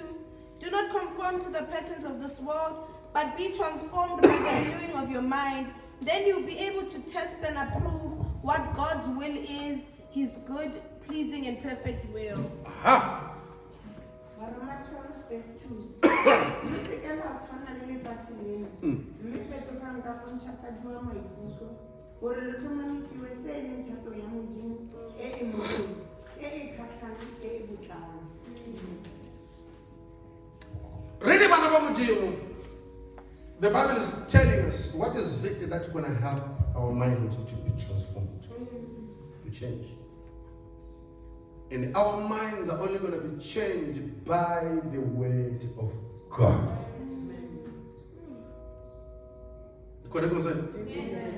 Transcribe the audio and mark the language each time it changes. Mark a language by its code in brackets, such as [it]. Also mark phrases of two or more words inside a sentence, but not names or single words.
[en] Do not conform to the patterns of this world, but be transformed by the renewing of your mind. Then you'll be able to test and approve what God's will is, his good, pleasing, and perfect will. Aha. Romans 12 verse 2. [tn] Mme se ke la tshwana le lefatshe lena. Mme fetogang ka go ntšhwafadiwa maikutlo gore le tlhomamisiwe se e leng thato ya Modimo e e molemo, e e kgatlhang, e e botlalo. Re le bana ba Modimo, [en] The Bible is telling us what is it that's going to help our mind to be transformed, to change. And our minds are only going to be changed by the word of God. Correct what I'm saying?